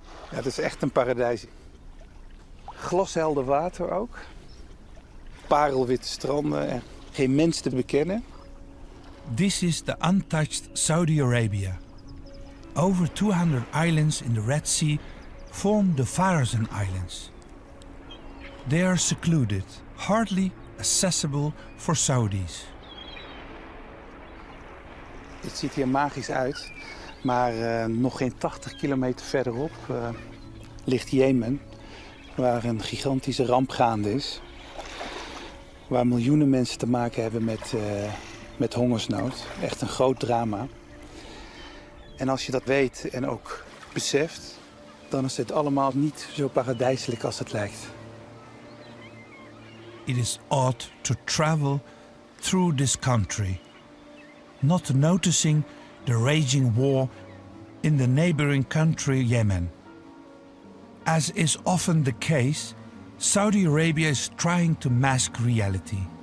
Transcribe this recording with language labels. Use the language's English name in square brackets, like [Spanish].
[Dutch] Ja, het is echt een paradijs. Glashelder water ook. Parelwitte stranden en geen mens te bekennen. [English] This is the untouched Saudi Arabia. Over 200 islands in the Red Sea form the Farazan Islands. They are secluded, hardly accessible for Saudis. [Dutch] Het ziet hier magisch uit, maar nog geen 80 kilometer verderop ligt Jemen, waar een gigantische ramp gaande is. Waar miljoenen mensen te maken hebben met hongersnood. Echt een groot drama. En als je dat weet en ook beseft, dan is het allemaal niet zo paradijselijk als het lijkt. [English] It is odd to travel through this country, not noticing the raging war in the neighboring country Yemen. As is often the case, Saudi Arabia is trying to mask reality.